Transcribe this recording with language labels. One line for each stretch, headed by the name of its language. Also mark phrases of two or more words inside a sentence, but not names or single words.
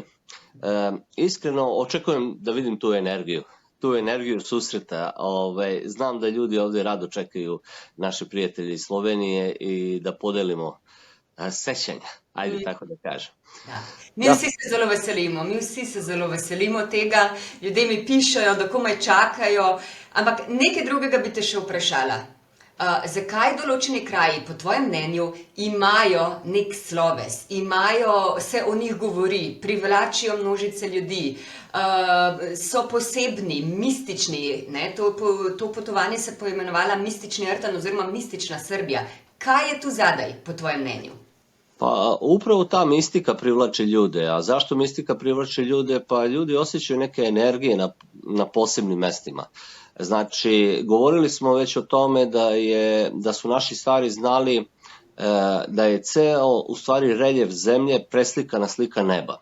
Serbian: Iskreno očekujem da vidim tu energiju susreta. Znam da ljudi ovdje rado čekaju naše prijatelje iz Slovenije i da podelimo sećanja, ajde tako da kažem.
Slovenian: Da. Mi vsi se zelo veselimo tega, ljudje mi pišejo, da komaj čakajo, ampak nekaj drugega bi te še vprašala. Zakaj določeni kraji, po tvojem mnenju, imajo nek sloves, se o njih govori, privlačijo množice ljudi, so posebni, mistični, ne? To potovanje se poimenovala Mistični Rtan oziroma Mistična Srbija. Kaj je tu zadaj, po tvojem mnenju?
Serbian: Pa upravo ta mistika privlači ljude. A zašto mistika privlači ljude? Pa ljudi osjećaju neke energije na posebnim mestima. Znači, govorili smo već o tome da su naši stari znali da je ceo, u stvari, reljef zemlje preslikana slika neba.